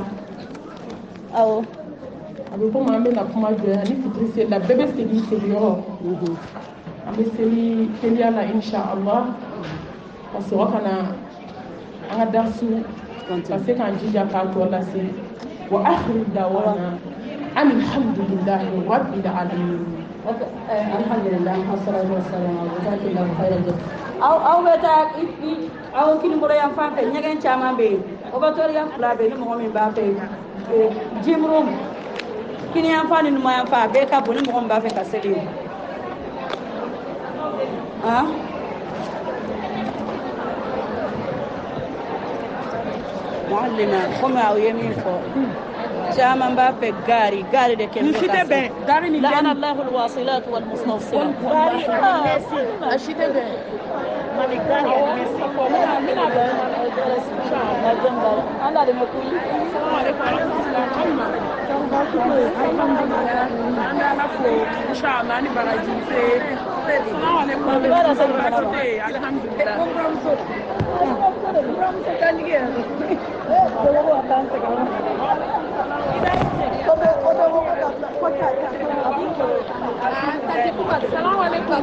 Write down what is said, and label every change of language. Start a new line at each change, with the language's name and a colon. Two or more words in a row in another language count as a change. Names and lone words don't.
Bambara: awɔ a bɛ komi an bɛna kuma jɔ yan ni fitiri sera bɛɛ bɛ segin seliyɔrɔ an bɛ seli teliya la inshallah ka sɔrɔ ka na an ka darisu ka se k'an jija k'a tɔ lase
Arabic: وآخر دعوانا أن الحمد لله رب العالمين الحمد لله والصلاة والسلام على رسول الله خير الجزاء
Bambara: aw bɛ taa aw kinibolo yan fan fɛ ɲɛgɛn caman bɛ yen obatoriya fila bɛ yen ni mɔgɔ min b'a fɛ jimuru kini yan fan ni numan yan fan a bɛɛ ka bon ni mɔgɔ min b'a fɛ ka seli muallima komi aw ye min fɔ caman b'a fɛ gari de kɛmɛ ka se
Arabic: لعن الله الواصلات والمستوصلات
Bambara: a si tɛ bɛn mani gari Allah da makuli.
Arabic: السلام عليكم ورحمة الله وبركاته.
Bambara: Inshallah ni baraji se.
Arabic: السلام عليكم. الحمد لله. السلام عليكم.